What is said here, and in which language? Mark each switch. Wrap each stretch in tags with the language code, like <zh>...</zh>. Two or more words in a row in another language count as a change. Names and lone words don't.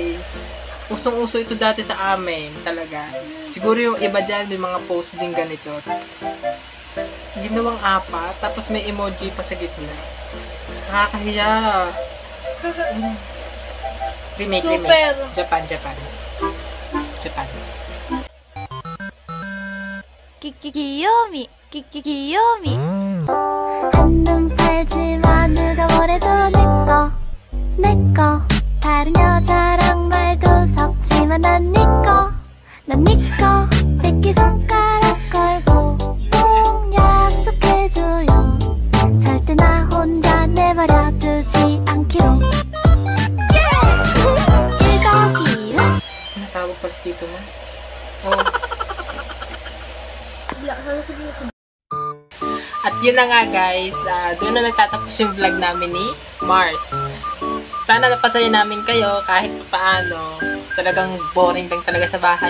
<tl>Usong-uso ito dati sa amin, talaga. Siguro yung iba dyan, may mga post din ganito. Tapos, ginawang apat, tapos may emoji pa sa gitna. Nakakahiya. Remake. Super. Japan.</tl> <ko>귀요미 귀요미 한눈 팔지마 누가 뭐래도 내꺼 다른 여자랑 말도 섞지마 난 니꺼 새끼손가락 걸고 꼭 약속해줘요 절대 나 혼자 내버려 두지 않기로 1더기로</ko> <tl>Natawag pala si Tito mo. Oh. At yun na nga guys, doon na nagtatapos yung vlog namin ni Mars. Sana napasaya namin kayo kahit paano. Talagang boring lang talaga sa bahay.</tl>